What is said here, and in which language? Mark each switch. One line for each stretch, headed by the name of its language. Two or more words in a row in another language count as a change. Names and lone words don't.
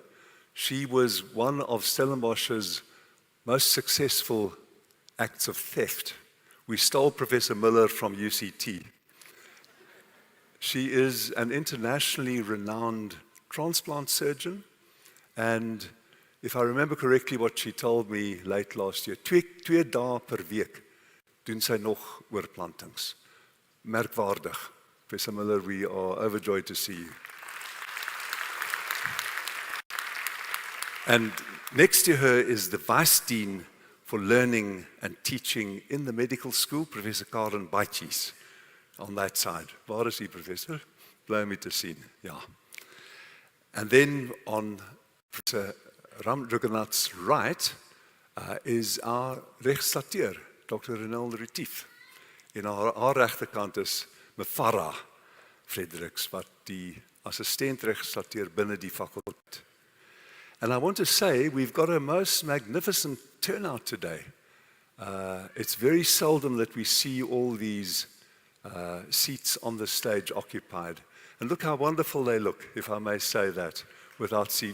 English: She was one of Stellenbosch's most successful acts of theft. We stole Professor Miller from UCT. She is an internationally renowned transplant surgeon, and if I remember correctly what she told me late last year,
Afrikaans: twee dae per week doen sy nog oorplantings. Merkwaardig. Professor Miller,
English: we are overjoyed to see you. And next to her is the Vice Dean for Learning and Teaching in the medical school, Professor Karen Baitjes, on that side.
Afrikaans: Waar is die professor? Bly om te sien. Ja.
English: And then on Professor Ramjugarnath's right is our registrateur, Dr. Renel Retief.
Afrikaans: En haar regterkant is Mefara Fredericks, wat die assistent registrateur binne die fakulteit.
English: And I want to say we've got a most magnificent turnout today. It's very seldom that we see all these seats on the stage occupied. And look how wonderful they look, if I may say that, without seat.